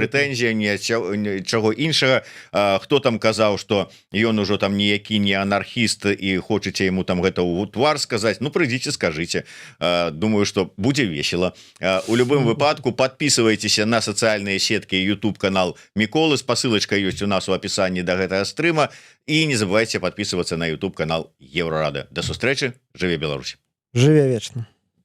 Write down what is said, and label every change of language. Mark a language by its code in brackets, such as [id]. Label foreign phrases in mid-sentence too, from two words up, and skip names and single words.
[be] прэтэнзій, ні ад чаго іншага. Хто там казаў, што ён ужо там ніякі не анархіст і хочаце яму там гэта ў твар сказаць, ну прыйдзіце, скажыце. Думаю, што будзе весело. У любым выпадку подписывайтеся на сацыяльныя сеткі YouTube канал Міколы, спасылачка ёсць у нас у апісанні да гэтага стрыма, і [ru] не забывайте подписываться [be] на YouTube канал Еврорада. До сустрэчы, жыве Беларусь. Жыве вечна.